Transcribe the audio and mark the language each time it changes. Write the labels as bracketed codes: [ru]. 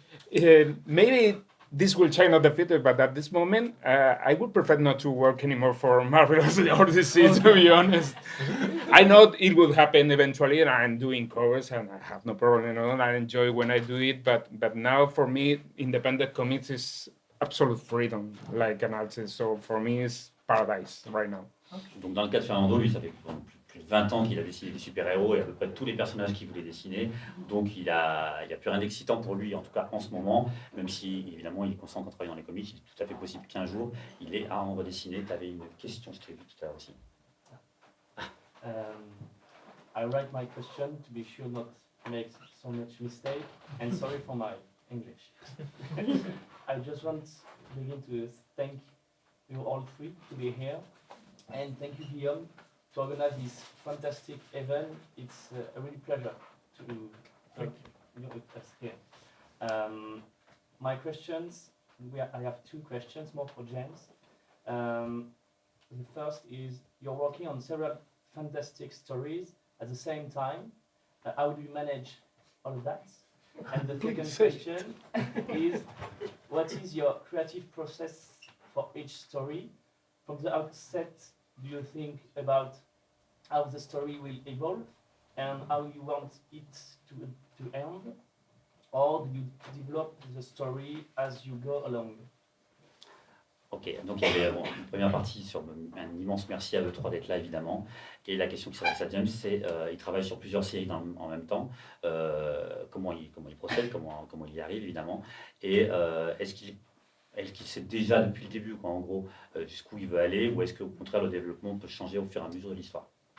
[en] And maybe this will change in the future, but at this moment, I would prefer not to work anymore for Marvel or DC, to be honest. I know it will happen eventually, and I'm doing covers, and I have no problem at all. I enjoy when I do it, but now for me, independent comics is absolute freedom, like an artist. So for me, it's paradise right now. [fr] Donc dans le cas de Fernando, lui, ça fait plus de 20 ans qu'il a dessiné des super-héros et à peu près tous les personnages qu'il voulait dessiner. Donc il y a plus rien d'excitant pour lui, en tout cas en ce moment, même si évidemment il est conscient qu'en travaillant dans les comics, il est tout à fait possible qu'un jour il ait à en redessiner. Tu avais une question, je t'ai vu tout à l'heure aussi. [en] I write my question to be sure not to make so much mistake, and sorry for my English. I just want to begin to thank you all three to be here. And thank you, Guillaume, to organize this fantastic event. It's a really pleasure to talk with us here. My questions, I have two questions, more for James. The first is, you're working on several fantastic stories at the same time. How do you manage all of that? And the second question is, what is your creative process for each story? From the outset, do you think about how the story will evolve and how you want it to end? Or do you develop the story as you go along? [fr] Ok, donc il y avait une première partie sur un immense merci à eux trois d'être là évidemment. Et la question qui s'adresse à James, c'est il travaille sur plusieurs séries en même temps. Comment il procède, comment il y arrive évidemment. Et est-ce qu'il sait déjà depuis le début, quoi, en gros, jusqu'où il veut aller, ou est-ce qu'au contraire le développement peut changer au fur et à mesure de l'histoire?